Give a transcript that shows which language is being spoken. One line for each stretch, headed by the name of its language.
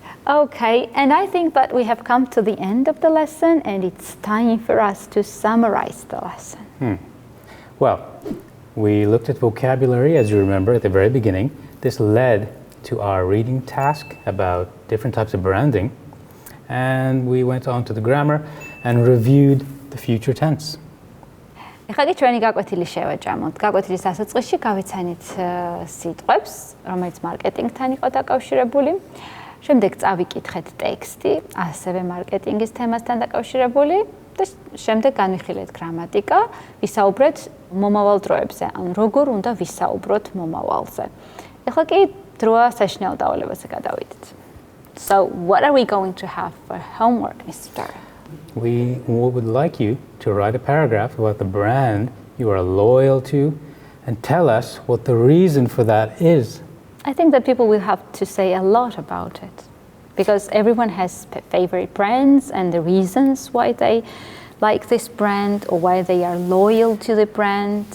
English: Okay, and I think that we have come to the end of the lesson, and it's time for us to summarize the lesson. Well, we looked at vocabulary, as you remember, at the very beginning. This led to our reading task about different types of branding. and we went on to the grammar and reviewed the future tense.
Georgian: ეხლა კი ჩვენი გაკვეთილი შევაჭამოთ. გაკვეთილის დასაწყისში გავიცანით სიტყვებს, რომელიც მარკეტინგთან იყო დაკავშირებული. შემდეგ წავიკითხეთ ტექსტი, ასევე მარკეტინგის თემასთან დაკავშირებული და შემდეგ განვიხილეთ გრამატიკა, ვისაუბრეთ მომავალ დროებზე, ან როგორ უნდა ვისაუბროთ მომავალზე. ეხლა კი დროა საშინაო დავალებაზე გადავიდეთ.
English: So, what are we going to have for homework, Mr. Darrell? We would like you to write a paragraph about the brand you are loyal to and tell us what the reason for that is. I think that people will have to say a lot about it because everyone has favorite brands and the reasons why they like this brand or why they are loyal to the brand.